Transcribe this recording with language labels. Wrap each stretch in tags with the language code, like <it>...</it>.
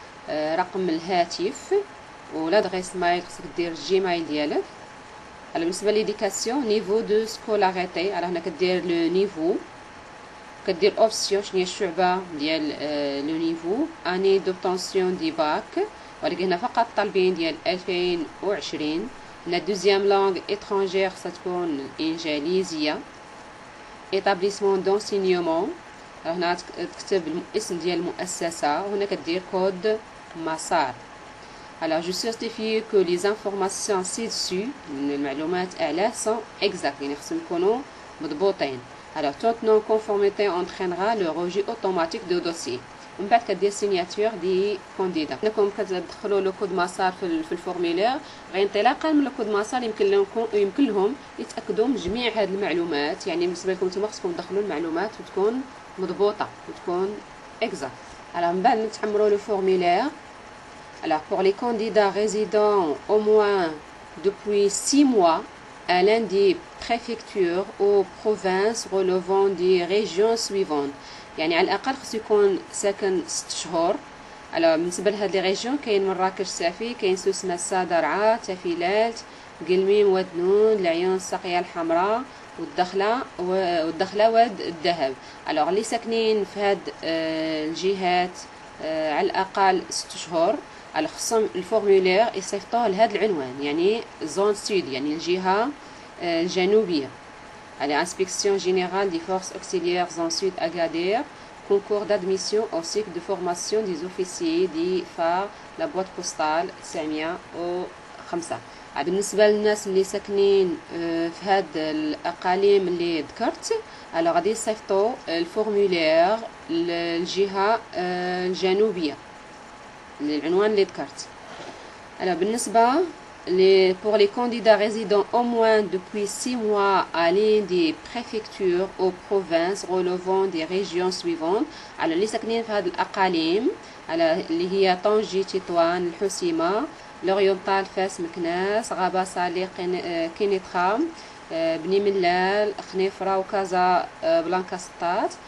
<ar>رقم الهاتف ولادغيس مايل خصك دير الجيمايل ديالك. بالنسبة ليديكاسيون نيفو دو سكولاريتي على هنا كدير لو نيفو كدير اوبسيون شنو هي الشعبة ديال لو نيفو. اني دوبطونسيون دي باك ولكن هنا فقط طالبين ديال 2020</ar> <fr>La deuxième langue étrangère</fr> <ar>ستكون الإنجليزية.</ar> <fr>établissement d'enseignement</fr> <ar>هنا تكتب الاسم ديال المؤسسة وهنا كدير كود مسار.</ar> <fr>Alors je certifie que les informations ci-dessus</fr> <ar>المعلومات أعلاه</ar> <fr>sont exactes</fr> <ar>يعني خصهم يكونوا مضبوطين.</ar> <fr>Alors toute non conformité entraînera le rejet automatique de dossier.</fr> <ar>ومن بعد كدير سيناتور دي كونديدا. انكم كتدخلوا لو كود مسار في الفورمولير انطلاقا من لو كود مسار يمكن لهم يتاكدوا من جميع هذه المعلومات. يعني بالنسبه لكم نتوما خصكم تدخلوا المعلومات وتكون مضبوطه وتكون اكزاكت. على من بعد نتحملوا لو فورمولير.</ar> <fr>Alors pour les candidats résidant au moins depuis 6 mois à l'un des préfectures ou provinces relevant des régions suivantes.</fr> <ar>يعني على الاقل خصو يكون ساكن 6 شهور. على بالنسبه لهاد لي ريجيون كاين مراكش سافي، كاين سوسمه درعا، تافيلات، قلميم، ودنون، العيون، الساقيه الحمراء، والدخله واد الذهب. الوغ اللي ساكنين في هاد الجهات على الاقل 6 شهور على خصهم الفورمولير يصيفطوه لهاد العنوان يعني زون سود يعني الجهه الجنوبيه.</ar> <fr>À l'inspection générale des forces auxiliaires en Sud Agadir, concours d'admission au cycle de formation des officiers des FAR, la boîte postale 905.</fr> <ar>بالنسبة للناس اللي ساكنين في هاد الأقاليم اللي ذكرت alors غادي يصيفطوا الفورمولير للجهة الجنوبية للعنوان اللي ذكرت. alors بالنسبة</ar> <fr>pour les candidats résidant au moins depuis 6 mois à l'une des préfectures ou provinces relevant des régions suivantes</fr> <ar>على اللي ساكنين في هذه الأقاليم على اللي هي طنجة، تطوان، الحسيمة، لوريونتال، فاس، مكناس، غابة، صالح، كينيترا، بني ملال، خنيفرة وكازا بلانكا ستات.</ar>